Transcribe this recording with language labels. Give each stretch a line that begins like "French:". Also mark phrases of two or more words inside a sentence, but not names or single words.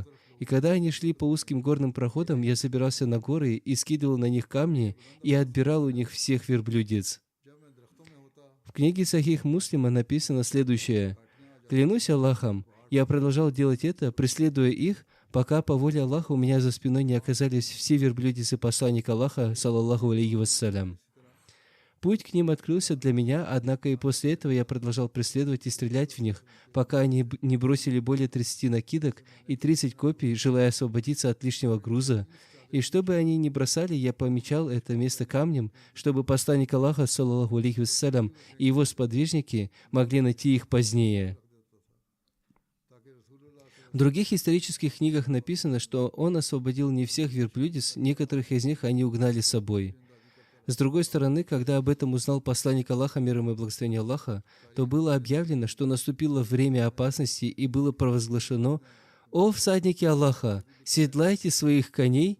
Russian: И когда они шли по узким горным проходам, я забирался на горы и скидывал на них камни и отбирал у них всех верблюдец. В книге Сахих Муслима написано следующее: «Клянусь Аллахом, я продолжал делать это, преследуя их, пока по воле Аллаха у меня за спиной не оказались все верблюдицы посланника Аллаха,
Arabic: صلى الله عليه وسلم.
Russian: Путь к ним открылся для меня, однако и после этого я продолжал преследовать и стрелять в них, пока они не бросили более 30 накидок и 30 копий, желая освободиться от лишнего груза. И чтобы они не бросали, я помечал это место камнем, чтобы посланник Аллаха,
Arabic: صلى الله عليه وسلم,
Russian: и его сподвижники могли найти их позднее». В других исторических книгах написано, что он освободил не всех верблюдиц, некоторых из них они угнали с собой. С другой стороны, когда об этом узнал посланник Аллаха, мир ему и благословение Аллаха, то было объявлено, что наступило время опасности, и было провозглашено: «О всадники Аллаха, седлайте своих коней!»